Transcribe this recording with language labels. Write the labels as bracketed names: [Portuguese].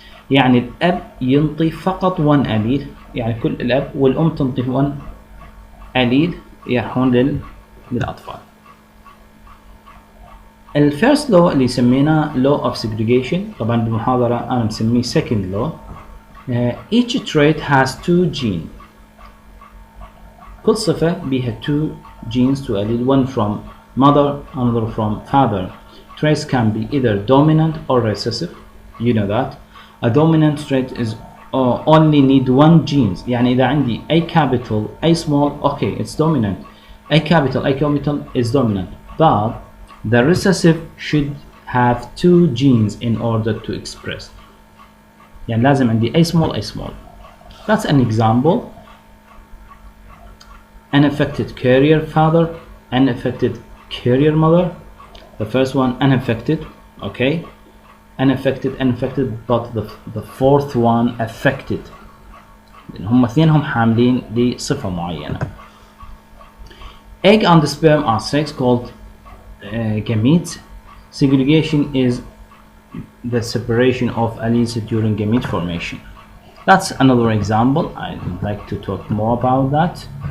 [Arabic] يعني الأب ينطي فقط 1 allele، يعني كل الأب والأم تنطي 1 allele يروحون للأطفال. الفيرست لو اللي سميناه law of segregation، طبعا بالمحاضرة أنا مسميه second law. [English] Each trait has 2 genes. [Arabic] كل صفة بيها [English] 2 genes to allele, one from mother, another from father. Traits can be either dominant or recessive. You know that. A dominant trait is only need 1 genes. [Arabic] يعني إذا عندي A capital, A small, [English] okay, it's dominant. A capital is dominant. But the recessive should have 2 genes in order to express. [Arabic] يعني لازم عندي A small. [English] That's an example. Unaffected carrier father, unaffected carrier mother. The first one unaffected, okay. Unaffected, but the fourth one affected. [Arabic] هم اثنينهم حاملين لصفة معينة. [English] Egg and the sperm are sex called gametes. Segregation is the separation of alleles during gamete formation. That's another example. I'd like to talk more about that.